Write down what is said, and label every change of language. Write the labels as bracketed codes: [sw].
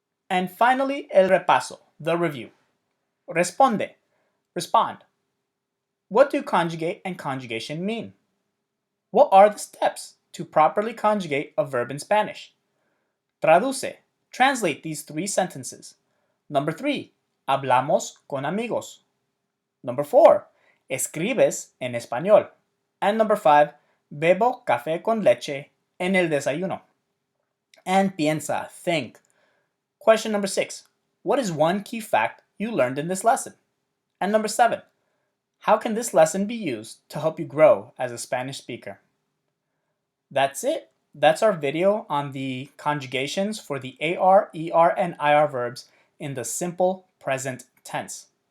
[en] And finally, [es] el repaso, [en] the review. [es] Responde, [en] respond. What do conjugate and conjugation mean? What are the steps to properly conjugate a verb in Spanish? [es] Traduce, [en] translate these 3 sentences. Number 3, [es] hablamos con amigos. [en] Number 4, [es] escribes en español. [en] And number 5, [es] bebo café con leche en el desayuno. [en] And [es] piensa, [en] think. Question number 6, what is one key fact you learned in this lesson? And number 7, how can this lesson be used to help you grow as a Spanish speaker? That's it. That's our video on the conjugations for the AR, ER, and IR verbs in the simple present tense.